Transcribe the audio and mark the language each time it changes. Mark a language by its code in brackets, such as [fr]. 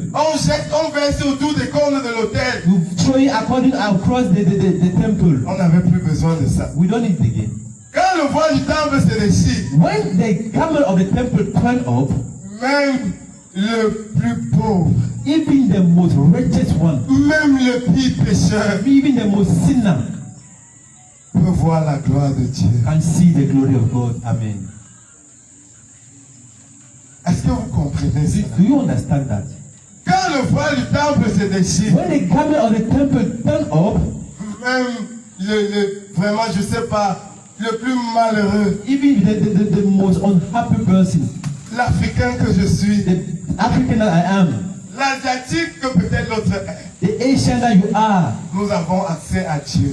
[fr] On verse autour des cornes de l'autel. [en] You throw it according across the temple. [fr] On n'avait plus besoin de ça. [en] We don't need it again. [fr] Quand le voile du temple se déchire, [en] When the garment of the temple turned up, [fr] même le plus pauvre, [en] even the most wretched one, [fr] même le pire pécheur [en] even the most sinner, [fr] peut voir la gloire de Dieu. [en] can see the glory of God. Amen. [fr] Est-ce que vous comprenez ça? [en] Do you understand that? [fr] Quand le voile du temple se déchire, [en] When the garment of the temple turned up, [fr] même vraiment, je sais pas, le plus malheureux, [en] even the most unhappy person, [fr] l'Africain que je suis, [en] the African that I am, [fr] l'Asiatique que peut-être l'autre est, [en] the Asian that you are, [fr] nous avons accès à Dieu